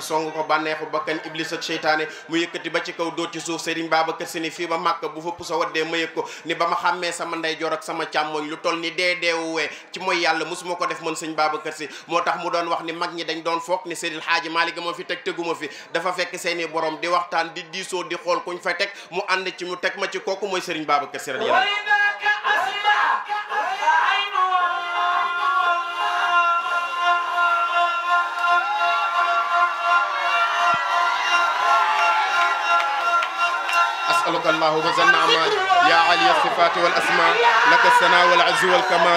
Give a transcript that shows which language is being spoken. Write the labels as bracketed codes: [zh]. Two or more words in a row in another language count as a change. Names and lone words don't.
[wo] song ko bànneexu bakkan iblis ak seytaane mu yëkkati ba ci kaw dóor ci suuf Serigne Babacar Sy ni fii ba màkk bu fa pusa waddee ma yëg ko ni ba ma xàmmee sama ndeyjoor ak sama càmmoñ lu toll ni deedeewu yeewuwee ci mooy yàlla musuma ko def man sëñ Babacar Sy moo tax mu doon wax ni mag ñi dañ doon foog ni Seydil Hadji Malick moo fi teg teguma fi dafa fekk seeni borom di waxtaan di diisoo di xool kuñ fa teg mu ànd ci mu teg ma ci kooku mooy Serigne Babacar Sy radiyallahu [ar] أسألك الله وزن أعمال يا علي الصفات والأسماء لك الثناء والعز والكمال